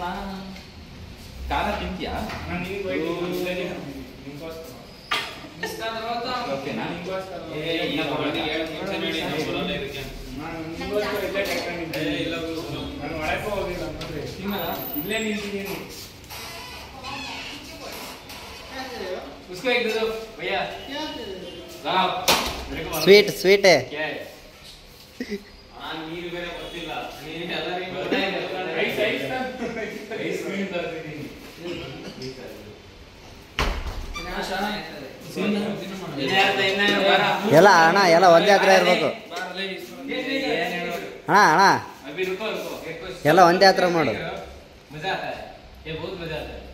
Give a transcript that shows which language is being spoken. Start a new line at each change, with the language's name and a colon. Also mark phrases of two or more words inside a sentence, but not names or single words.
Kannada: ಖಾರ ತಿಂತೀಯಾ? ಓಕೆನಾ? ಇಲ್ಲೇ ನಿಂತಿದ್ದೀನಿ.
Hindi: उसको एक दे दो भैया.
English: sweet sweet
Kannada: ನೀರು ಬೇರೆ ಗೊತ್ತಿಲ್ಲ.
English: ice cream
Kannada: ತರ್ತಿದ್ದೀನಿ. ಎಲ್ಲ ಅಣ್ಣ ಎಲ್ಲ ಒಂದೇ ಹತ್ರ ಇರ್ಬೇಕು ಅಣ್ಣ ಅಣ್ಣ ಎಲ್ಲ ಒಂದೇ ಹತ್ರ ಮಾಡು.
Hindi: मजा आता है ये बहुत मजा आता है.